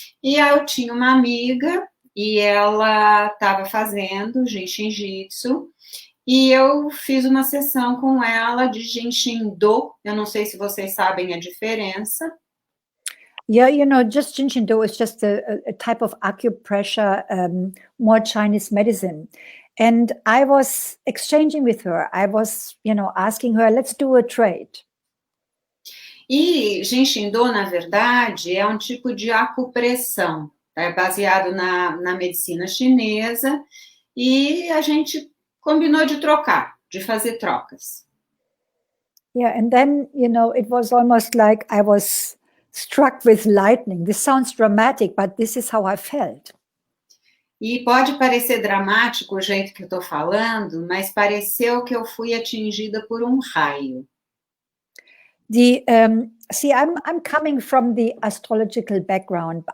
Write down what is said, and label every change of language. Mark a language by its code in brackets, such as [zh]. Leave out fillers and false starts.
[pt] E aí eu tinha uma amiga e ela estava fazendo Jin Shin Jyutsu. E eu fiz uma sessão com ela de Jin Shin Do. Eu não sei se vocês sabem a diferença. [en] Yeah, just Jin Shin Do is just a type of acupressure, more Chinese medicine. And I was exchanging with her. I was, asking her, let's do a trade. [pt] E Jin Shin Do, na verdade, é um tipo de acupressão. É baseado na medicina chinesa. E a gente combinou de trocar, de fazer trocas. [en] Yeah, and then, it was almost like I was struck with lightning. This sounds dramatic, but this is how I felt. [pt] E pode parecer dramático o jeito que eu estou falando, mas pareceu que eu fui atingida por um raio. [en] I'm coming from the astrological background.